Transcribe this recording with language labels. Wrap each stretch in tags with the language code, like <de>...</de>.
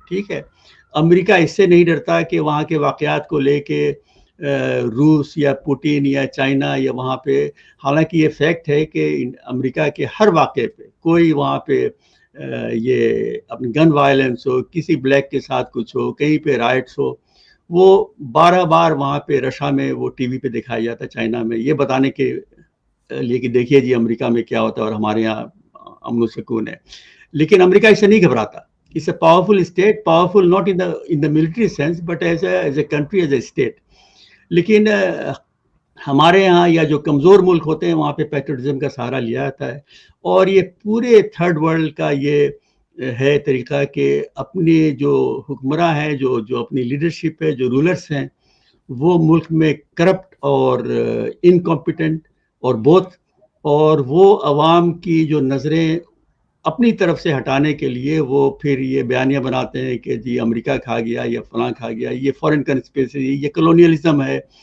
<ur>ٹھیک ہے, امریکہ اس سے نہیں ڈرتا کہ وہاں کے واقعات کو لے کے روس یا پوٹین یا چائنا یا وہاں پہ, حالانکہ یہ فیکٹ ہے کہ امریکہ کے ہر واقعے پہ کوئی وہاں پہ یہ اپنی گن وائلنس ہو, کسی بلیک کے ساتھ کچھ ہو, کہیں پہ رائٹس ہو, وہ 12 بار وہاں پہ رشا میں وہ ٹی وی پہ دکھایا جاتا ہے, چائنا میں, یہ بتانے کے لیے کہ دیکھیے جی امریکہ میں کیا ہوتا ہے اور ہمارے یہاں امن و سکون ہے. لیکن امریکہ اس سے نہیں گھبراتا.</ur> <en>It's a powerful state, powerful not in the military sense, but as a country, as a state.</en> <ur>لیکن ہمارے ہاں یا جو کمزور ملک ہوتے ہیں وہاں پہ پیٹریوٹزم کا سہارا لیا جاتا ہے. اور یہ پورے تھرڈ ورلڈ کا یہ ہے طریقہ کہ اپنے جو حکمراں ہیں, جو اپنی لیڈرشپ ہے, جو رولرس ہیں, وہ ملک میں کرپٹ اور انکمپیٹنٹ اور اور وہ عوام کی جو نظریں اپنی طرف سے ہٹانے کے لیے وہ پھر یہ بیانیہ بناتے ہیں کہ جی امریکہ کھا گیا یا فلاں کھا گیا, یہ فورن کنسپریسی, یہ کلونیلزم ہے.</ur>